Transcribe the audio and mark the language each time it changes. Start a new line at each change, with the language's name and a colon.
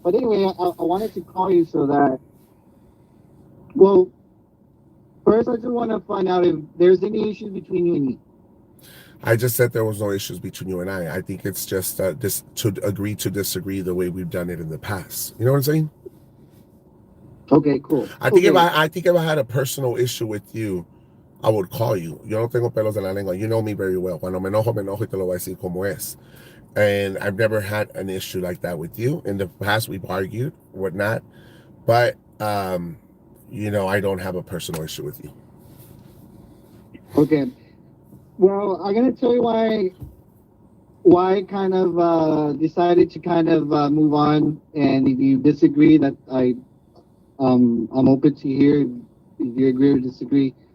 English: But anyway, I wanted to call you so that, well, first I just want to find out if there's any issues between you and me. I just said there was no issues between you and I. I think it's just this to agree to disagree the way we've done it in the past. You know what I'm saying? Okay, cool. I think Okay, if I had a personal issue with you, I would call you.
Spanish: Yo no tengo pelos en la lengua. You know me very well. Cuando me enojo y te lo voy a decir como es.
English: And I've never had an issue like that with you. In the past, we've argued, whatnot. But, I don't have a personal issue with you. okay. Well, I'm gonna tell you why I kind of decided to kind of move on, and if you disagree, that I'm open to hear if you agree or disagree.